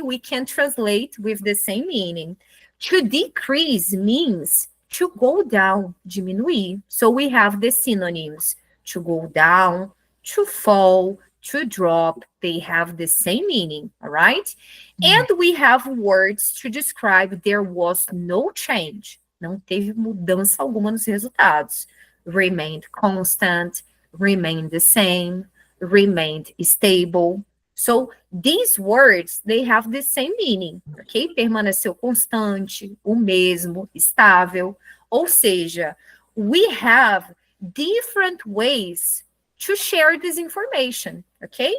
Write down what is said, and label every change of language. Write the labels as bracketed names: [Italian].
[English] We can translate with the same meaning. To decrease means to go down, diminuir. So we have the synonyms, to go down, to fall, to drop, they have the same meaning, all right? And we have words to describe there was no change. [Portuguese] Não teve mudança alguma nos resultados. [English] Remained constant, remained the same, remained stable. So these words, they have the same meaning, ok? [Portuguese] Permaneceu constante, o mesmo, estável. Ou seja, [English] we have different ways to share this information, okay?